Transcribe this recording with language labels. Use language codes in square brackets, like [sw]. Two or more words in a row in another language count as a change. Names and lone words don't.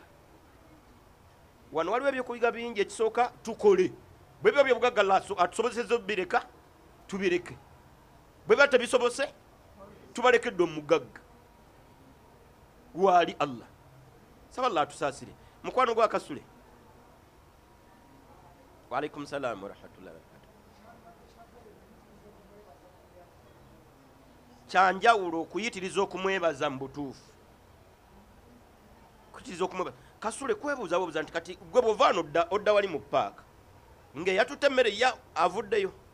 [lg] Wano waliwo ebyokuyiga bingi. Ekisooka tukole bwe biba byobugagga atusobozeseza obireka tubireke, bwe biba tebisobose tubalekedde omugagga wali Allah. Saba Allah atusaasire. Mukwano gwa Kasule. [ar] وعليكم السلام ورحمة الله وبركاته. [lg] Kyanjawulo okuyitiriza okumwebaza mu butuufu. Kuyitiriza okumwebaza. Kasule kwebuuza buuza nti kati gwe bw'ovaano odda wali mu paaka ng'eyatutte emmere ya avuddeyo.